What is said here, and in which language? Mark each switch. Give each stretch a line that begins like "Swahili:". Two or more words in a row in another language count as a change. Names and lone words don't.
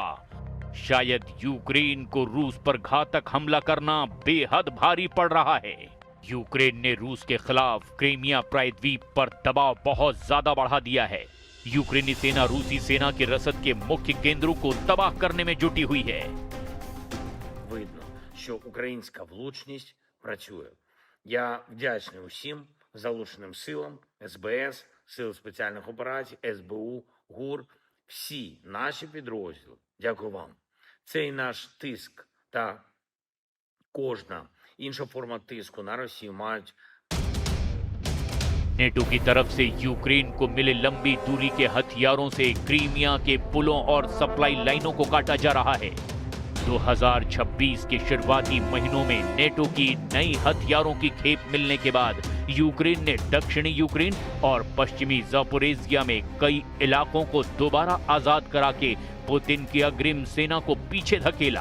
Hindi: शायद यूक्रेन को रूस पर घातक हमला करना बेहद भारी पड़ रहा है। यूक्रेन ने रूस के खिलाफ क्रीमिया प्रायद्वीप पर दबाव बहुत ज्यादा बढ़ा दिया है। यूक्रेनी सेना रूसी सेना के रसद के मुख्य केंद्रों को तबाह करने में जुटी हुई है।
Ukrainian: Видно, що українська влучність працює. Я вдячний усім залученим силам, СБС, Сил спеціальних операцій, СБУ, ГУР, всі наші підрозділи. Дякую вам. Цей наш тиск та кожна інша форма тиску на Росію мають
Hindi: नेटो की तरफ से यूक्रेन को मिले लंबी दूरी के हथियारों से क्रीमिया के पुलों और
English: supply lines
Hindi: को काटा जा रहा है। 2026 के शुरुआती महीनों में नेटो की नई हथियारों की खेप मिलने के बाद यूक्रेन ने दक्षिणी यूक्रेन और पश्चिमी ज़ापोरिज़िया में कई इलाकों को दोबारा आजाद करा के पुतिन की अग्रिम सेना को पीछे धकेला।